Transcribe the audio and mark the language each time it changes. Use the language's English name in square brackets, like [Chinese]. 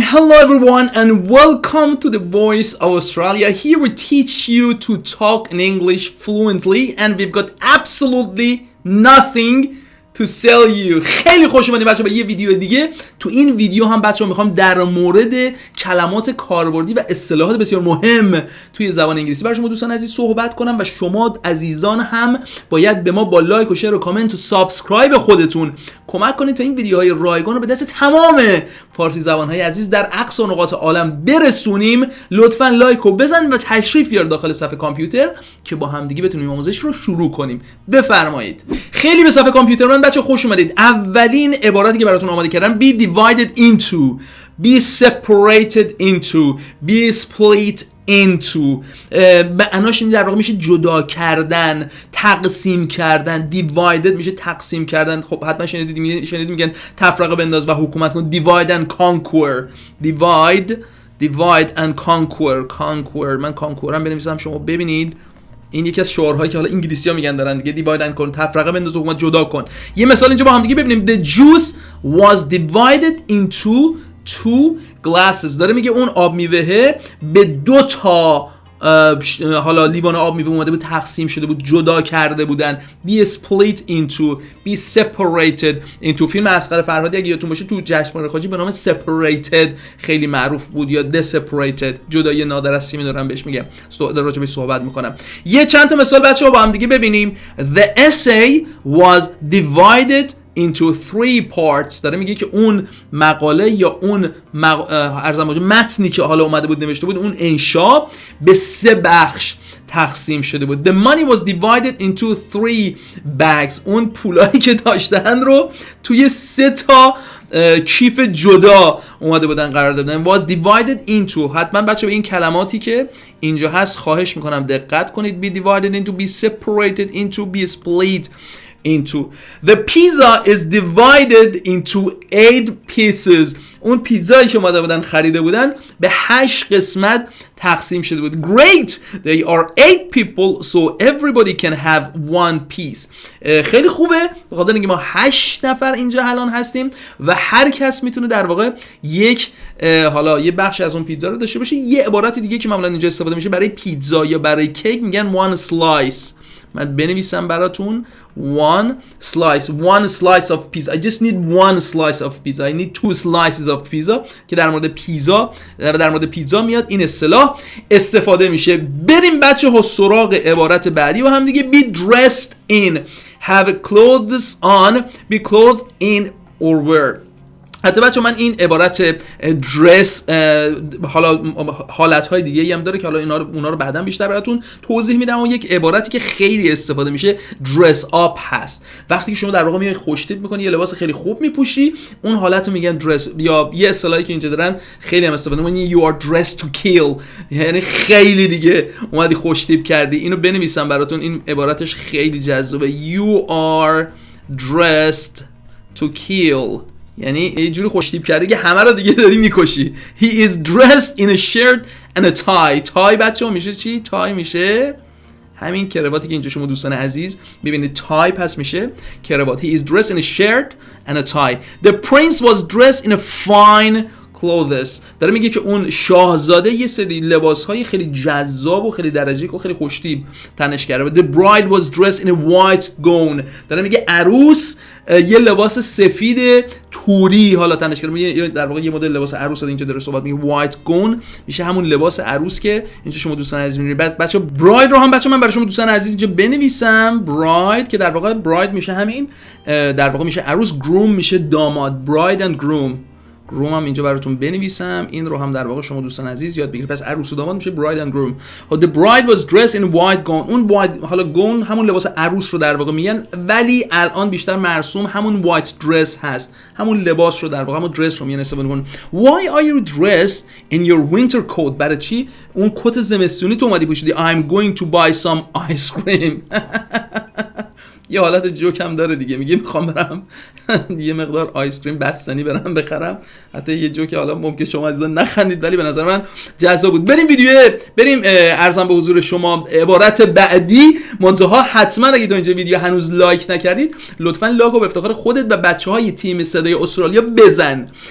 [English] Hello everyone and welcome to the Voice of Australia. Here we teach you to talk in English fluently and we've got absolutely nothing to sell you. [Persian] خیلی خوش اومدید بچه‌ها به یه ویدیو دیگه. تو این ویدیو هم بچه‌ها میخوام در مورد کلمات کاربردی و اصطلاحات بسیار مهم توی زبان انگلیسی برای شما دوستان عزیز صحبت کنم و شما عزیزان هم باید به ما با لایک و شیر و کامنت و سابسکرایب خودتون کمک کنید تا این ویدیوهای رایگان رو به دست تمام فارسی زبان‌های عزیز در اقصا نقاط عالم برسونیم. لطفاً لایک رو بزنید و تشریف بیارید داخل صفحه کامپیوتر که با همدیگه بتونیم آموزش رو شروع کنیم. بفرمایید. خیلی به صفحه کامپیوتر من بچه خوش اومدید. اولین عبارتی که براتون آماده کردم [English] be divided into, be separated into, be split into. [Persian] معناش این در واقع میشه جدا کردن، تقسیم کردن. divided میشه تقسیم کردن. خب حتما شنیدید میگن تفرقه بنداز و حکومت کن. [English] divide and conquer. divide and conquer. [Persian] من کانکورم بنویسم شما ببینید. این یکی از شعارهایی که حالا انگلیسی‌ها میگن دارن دیگه. [English] divide and conquer، [Persian] تفرقه بنداز و حکومت جدا کن. یه مثال اینجا با هم دیگه ببینیم. [English] The juice was divided into two glasses. [Persian] داره میگه اون آب میوه به دو تا حالا لیوان آب میوه اومده بود، تقسیم شده بود، جدا کرده بودن. [English] be split into, be separated into. [Persian] فیلم اصغر فرهادی اگه یادتون باشه تو جشنواره خواجی به نام separated خیلی معروف بود، یا deseparated، جدای نادر از سیمی دارم بهش میگم، راجع بهش صحبت میکنم. یه چند تا مثال بچه‌ها با هم دیگه ببینیم. [English] The essay was divided into three parts. [Persian] داره میگه که اون مقاله یا اون متنی که حالا اومده بود نوشته بود، اون انشا به سه بخش تقسیم شده بود. [English] The money was divided into three bags. [Persian] اون پولایی که داشتن رو توی سه تا کیف جدا اومده بودن قرار دادن. [English] was divided into. [Persian] حتما بچه به این کلماتی که اینجا هست خواهش میکنم دقت کنید. [English] be divided into, be separated into, be split into. The pizza is divided into 8 pieces. [Persian] اون پیتزایی که اومده بودن خریده بودن به 8 قسمت تقسیم شده بود. [English] Great! They are 8 people so everybody can have one piece. [Persian] خیلی خوبه به خاطر اینکه ما 8 نفر اینجا الان هستیم و هر کس میتونه در واقع یک حالا یه بخش از اون پیتزا رو داشته باشه. یه عبارت دیگه که معمولا اینجا استفاده میشه برای پیتزا یا برای کیک میگن [English] one slice. [Persian] من بنویسم براتون [English] one slice of pizza. I just need one slice of pizza. I need two slices of pizza [Persian] که در مورد پیتزا میاد این اصطلاح استفاده میشه. بریم بچه ها سراغ عبارت بعدی و هم دیگه. [English] be dressed in, have clothes on, be clothed in or wear. [Persian] حتی بچه من این عبارت درس حالا حالتهای دیگه هم داره که حالا اونا رو بعداً بیشتر براتون توضیح میدم. و یک عبارتی که خیلی استفاده میشه درس آپ هست. وقتی که شما در واقع میای خوش تیپ میکنی، یه لباس خیلی خوب میپوشی، اون حالت رو میگن درس. یا یه اصطلاحی که اینجا دارن خیلی هم استفاده میکنن [English] you are dressed to kill، [Persian] یعنی خیلی دیگه اومدی خوش تیپ کردی. اینو بنویسم براتون، این عبارتش خیلی جذابه. [English] you are dressed to kill، [Persian] یعنی یه جوری خوش تیپ کرده که همه رو دیگه داری میکشی. [English] He is dressed in a shirt and a tie. [Persian] تای بچه‌ها میشه چی؟ تای میشه همین کرواتی که اینجا شما دوستان عزیز ببینید تای پس میشه کراوات. [English] He is dressed in a shirt and a tie. The prince was dressed in a fine clothes. [Persian] داره میگه که اون شاهزاده یه سری لباسهای خیلی جذاب و خیلی درجه و خیلی خوش تیپ تنش کرده. [English] The bride was dressed in a white gown. [Persian] داره میگه عروس یه لباس سفید توری حالا تنش کرده. در واقع یه مدل لباس عروس اینجا داره صحبت میگه. white gown میشه همون لباس عروس که اینجا شما دوستان عزیز میبینید. بچا bride رو هم بچا من برای شما دوستان عزیز اینجا بنویسم. bride که در واقع bride میشه همین در واقع میشه عروس. groom میشه داماد. [English] bride and groom. [Persian] گروم هم اینجا براتون بنویسم. این رو هم در واقع شما دوستان عزیز یاد بگیرید. پس عروس و داماد میشه [English] bride and groom. The bride was dressed in a white gown. [Persian] اون white حالا gown همون لباس عروس رو در واقع میگن، ولی الان بیشتر مرسوم همون white dress هست. همون لباس رو در واقع همون dress رو میگن استفاده میکنن. [English] Why are you dressed in your winter coat؟ [Persian] برای چی اون کت زمستونی تو اومدی پوشیدی؟ [English] I'm going to buy some ice cream. [Persian] یه حالت جوک هم داره دیگه، میگه میخوام برم یه مقدار آیس کریم بستنی برم بخرم. حتی یه جوک حالا ممکن شما عزیزان نخندید ولی به نظر من جذاب بود. بریم ارزم به حضور شما عبارت بعدی. منتها حتما اگه تا اینجا ویدیو هنوز لایک نکردید لطفاً لایک رو به افتخار خودت و بچهای تیم صدای استرالیا بزن.